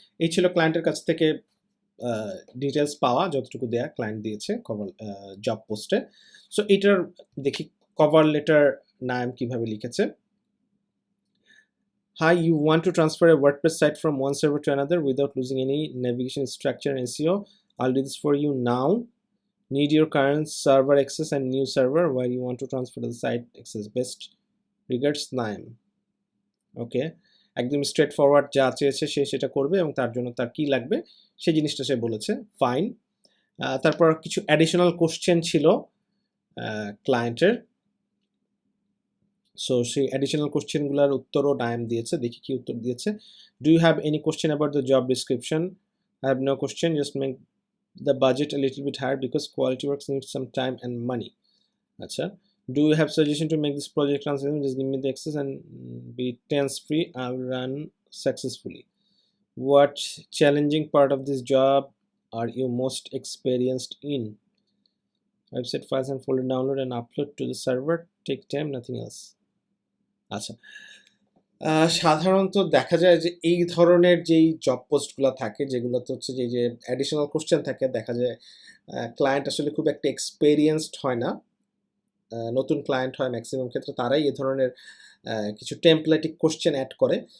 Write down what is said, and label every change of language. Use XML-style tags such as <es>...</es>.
<bn>এই ছিল ক্লায়েন্টের কাছ থেকে ডিটেলস পাওয়া, যতটুকু দেয়া ক্লায়েন্ট দিয়েছে কভার জব পোস্টে। সো এটার দেখি কভার লেটার নাম কিভাবে লিখেছে।</bn> <en>Hi, you want to transfer a WordPress site from one server to another without losing any navigation structure and SEO. I'll do this for you now. Need your current server access and new server where you want to transfer the site access. Best regards, Naim.</en> <bn>ওকে, একদম straight forward যা চেয়েছে সে সেটা করবে, এবং তার জন্য তার কি লাগবে সেই জিনিসটা সে বলেছে, ফাইন। তারপর কিছু অ্যাডিশনাল কোশ্চেন ছিল ক্লায়েন্টের। সো সেই অ্যাডিশনাল কোশ্চেনগুলোর উত্তরও নাইম দিয়েছে, দেখি কি উত্তর দিয়েছে।</bn> <en>Do you have any question about the job description? I have no question, just make the budget a little bit higher because quality works needs some time and money.</en> <bn>আচ্ছা,</bn> <en>do you have suggestion to make this project transparent? Just give me the access and be tense free. I'll run successfully. What challenging part of this job are you most experienced in? Website files and folder download and upload to the server take time, nothing else.</en> <bn>আচ্ছা, সাধারণত দেখা যায় যে এই ধরনের যেই job পোস্টগুলো থাকে, যেগুলোতে হচ্ছে যে অ্যাডিশনাল কোশ্চেন থাকে, দেখা যায় ক্লায়েন্ট আসলে খুব একটা এক্সপেরিয়েন্সড হয় না, নতুন ক্লায়েন্ট হয় ম্যাক্সিমাম ক্ষেত্রে, তারাই এ ধরনের কিছু টেমপ্লেটিক কোশ্চেন অ্যাড করে।</bn>